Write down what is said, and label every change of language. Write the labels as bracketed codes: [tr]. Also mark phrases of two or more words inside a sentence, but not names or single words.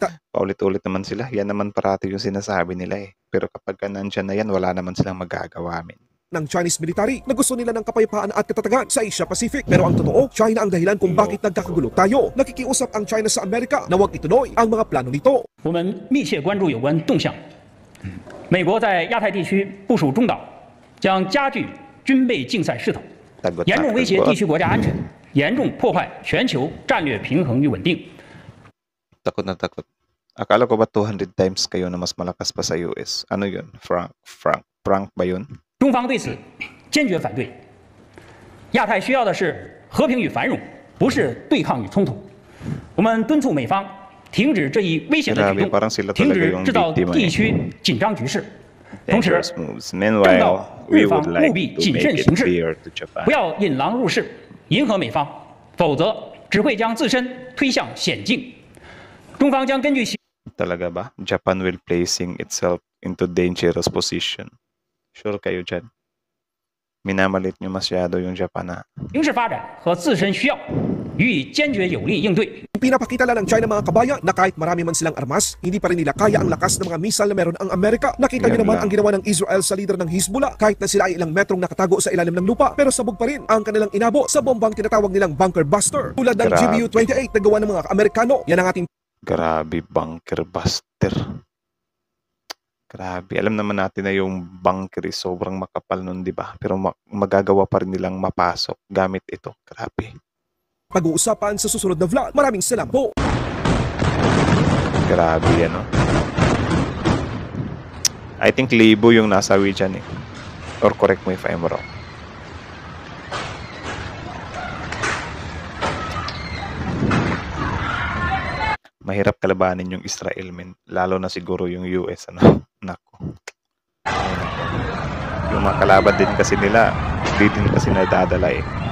[tl] Paulit-ulit naman sila. Yan naman parati yung sinasabi nila eh. Pero kapag nandyan na yan, wala naman silang magagawa ng [en] Chinese military [tl] na gusto nila ng kapayapaan at katatagan sa Asia Pacific. Pero ang totoo, China ang dahilan kung bakit nagkakagulo tayo. Nakikiusap ang China sa Amerika na huwag ituloy ang mga plano nito. [zh] 我们密切关注有关动向。美国在亚太地区部署中岛，将加剧军备竞赛势头，严重威胁地区国家安全，严重破坏全球战略平衡与稳定。 [tl] Takot na takot. Akala ko ba 200 times kayo na mas malakas pa sa US? Ano yun? Frank ba yun? [zh] 中方对此坚决反对。亚太需要的是和平与繁荣，不是对抗与冲突。我们敦促美方停止这一危险的举动，停止制造地区紧张局势。同时，正道日方务必谨慎行事，不要引狼入室，迎合美方，否则只会将自身推向险境。中方将根据 [tl] Talaga ba? [en] Japan will placing itself into dangerous position. [tl] Sure kayo dyan? Minamalit nyo masyado yung Japan na. [zh] 形势发展和自身需要，予以坚决有力应对。 [tl] Pinapakita lang ng China mga kabayan na kahit marami man silang armas, hindi pa rin nila kaya ang lakas ng mga missile na meron ang Amerika. Nakita niyo Yan naman lang. ang ginawa ng Israel sa leader ng Hezbollah kahit na sila ay ilang metrong nakatago sa ilalim ng lupa pero sabog pa rin ang kanilang inabo sa bombang tinatawag nilang [en] bunker buster. [tl] Tulad ng Grabe. GBU-28 na gawa ng mga Amerikano. Yan ang ating Grabe, [en] bunker buster. [tl] Grabe. Alam naman natin na yung bunker is sobrang makapal nun, di ba? Pero magagawa pa rin nilang mapasok gamit ito. Grabe. pag-uusapan sa susunod na vlog. Maraming salamat po! Grabe yan, no? [en] I think [tl] libo yung nasawi dyan, eh. [en] Or correct me if I'm wrong. [tl] Mahirap kalabanin yung Israel, men. Lalo na siguro yung US, ano? Nako. Ay, nako. Yung mga kalaban din kasi nila, di din kasi nadadala, eh.